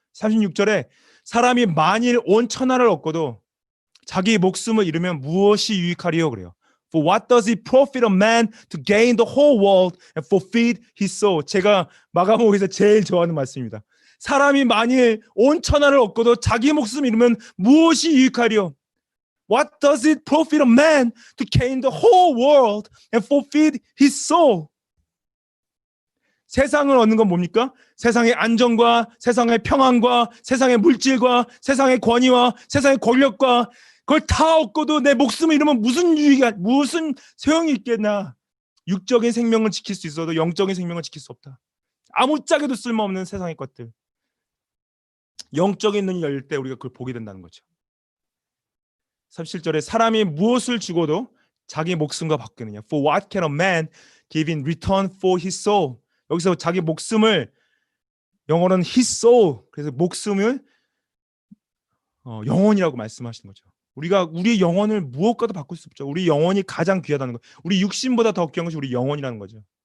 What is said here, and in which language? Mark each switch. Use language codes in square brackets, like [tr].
[ko] 36절에 사람이 만일 온 천하를 얻고도 자기 목숨을 잃으면 무엇이 유익하리요 그래요. [en] For what does it profit a man to gain the whole world and forfeit his soul? [ko] 제가 마가복음에서 제일 좋아하는 말씀입니다. 사람이 만일 온 천하를 얻고도 자기 목숨을 잃으면 무엇이 유익하리요? [en] What does it profit a man to gain the whole world and forfeit his soul? [ko] 세상을 얻는 건 뭡니까? 세상의 안정과 세상의 평안과 세상의 물질과 세상의 권위와 세상의 권력과 그걸 다 얻고도 내 목숨을 잃으면 무슨 소용이 있겠나? 육적인 생명을 지킬 수 있어도 영적인 생명을 지킬 수 없다. 아무짝에도 쓸모없는 세상의 것들. 영적인 눈이 열릴 때 우리가 그걸 보게 된다는 거죠. 37절에 사람이 무엇을 주고도 자기 목숨과 바뀌느냐. [en] For what can a man give in return for his soul? [ko] 여기서 자기 목숨을 영어로는 [en] his soul. [ko] 그래서 목숨을 영혼이라고 말씀하시는 거죠. 우리가 우리의 영혼을 무엇과도 바꿀 수 없죠. 우리 영혼이 가장 귀하다는 거. 우리 육신보다 더 귀한 것이 우리 영혼이라는 거죠.